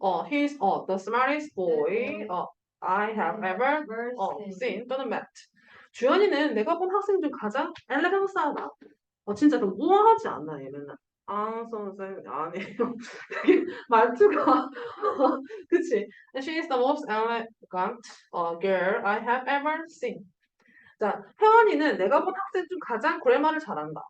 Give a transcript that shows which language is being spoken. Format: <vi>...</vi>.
<en>He is the smartest boy I have ever person. seen 또는 met.</en> <ko>주연이는 내가 본 학생 중 가장 엘레강스하다. 진짜 좀 우아하지 않나 얘는. 아, 선생 아니에요. 되게 말투가 그치?</ko> <en>She is the most elegant girl I have ever seen.</en> <ko>자, 혜원이는 내가 본 학생 중 가장 그래마를 잘한다.</ko>